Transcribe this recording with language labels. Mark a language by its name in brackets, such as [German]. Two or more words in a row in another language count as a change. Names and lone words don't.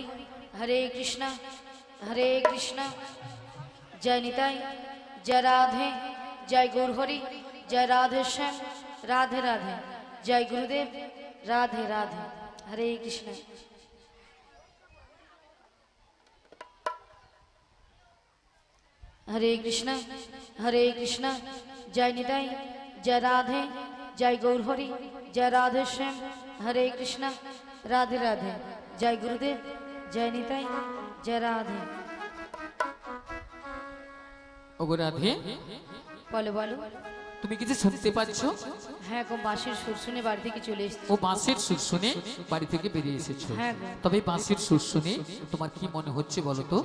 [Bangla] হরে কৃষ্ণ হরে কৃষ্ণ, জয় নিতাই, জয় রাধে, জয় গুরু হরি, জয় রাধে শ্যাম, রাধে রাধে, জয় গুরুদেব, রাধে রাধে। হরে কৃষ্ণ। [Hindi] हरे कृष्णा जय निताई जय राधे जय गौरहरि जय राधे श्याम हरे कृष्णा राधे राधे जय गुरुदेव जय निताई जय राधे। [Bangla] ওগো রাধে, বলো বলো, তুমি কিছু শুনতে পাচ্ছ? হ্যাঁ গো, বাঁশির সুর শুনে বাড়ি থেকে চলে এসেছি। ও বাঁশির সুর শুনে বাড়ি থেকে বেরিয়ে এসেছো? হ্যাঁ গো। তবে এই বাঁশির সুর শুনে তোমার কি মনে হচ্ছে বলো তো?